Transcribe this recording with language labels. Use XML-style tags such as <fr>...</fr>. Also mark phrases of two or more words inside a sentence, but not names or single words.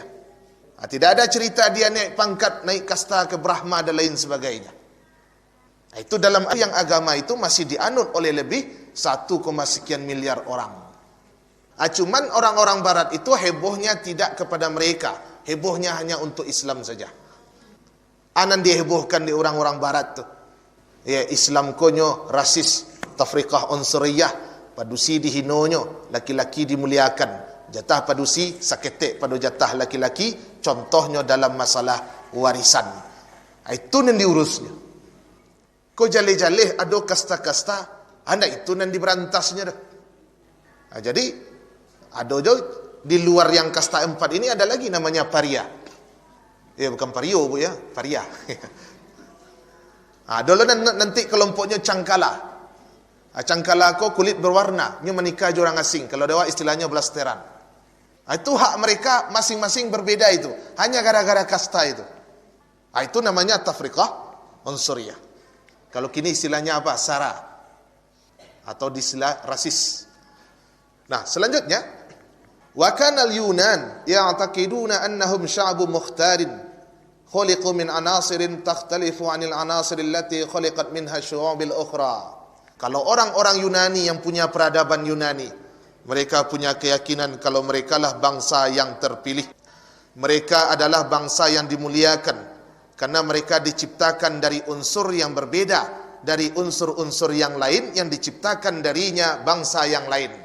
<id>Tidak ada cerita dia naik pangkat, naik kasta ke Brahma dan lain sebagainya. Itu dalam yang agama itu masih dianut oleh lebih 1, sekian miliar orang. Cuman orang-orang barat itu hebohnya tidak kepada mereka. Hebohnya hanya untuk Islam saja.</id> <min>Anan dihebohkan di orang-orang barat tu. Islam konyo rasis,</min> <ar>تفرقة عنصرية,</ar> <min>padusi dihinonyo, laki-laki dimuliakan. Jatah padusi saketek pada jatah laki-laki, contohnya dalam masalah warisan.</min> <id>Itu yang diurusnya.</id> <min>Kau jaleh-jaleh ada kasta-kasta, anak itu yang diberantasnya dah.</min> <id>Jadi ada jo di luar yang kasta 4 ini ada lagi namanya paria. Bukan pario bu ya, paria. Dulu nanti kelompoknya cangkala.</id> <min>Cangkala ko kulit berwarna, nya menikah orang asing.</min> <id>Kalau dewa istilahnya blasteran. Itu hak mereka masing-masing berbeda itu. Hanya gara-gara kasta itu. Itu namanya</id> <ar>تفرقة عنصرية.</ar> <id>Kalau kini istilahnya apa? Sara. Atau istilah rasis. Nah, selanjutnya,</id> <ar>وكان اليونان يعتقدون أنهم شعب مختار خلقوا من عناصر تختلف عن العناصر التي خلقت منها الشعوب الأخرى.</ar> <id>Kalau orang-orang Yunani yang punya peradaban Yunani, mereka punya keyakinan kalau mereka lah bangsa yang terpilih. Mereka adalah bangsa yang dimuliakan karena mereka diciptakan dari unsur yang berbeda dari unsur-unsur yang lain yang diciptakan darinya bangsa yang lain.</id>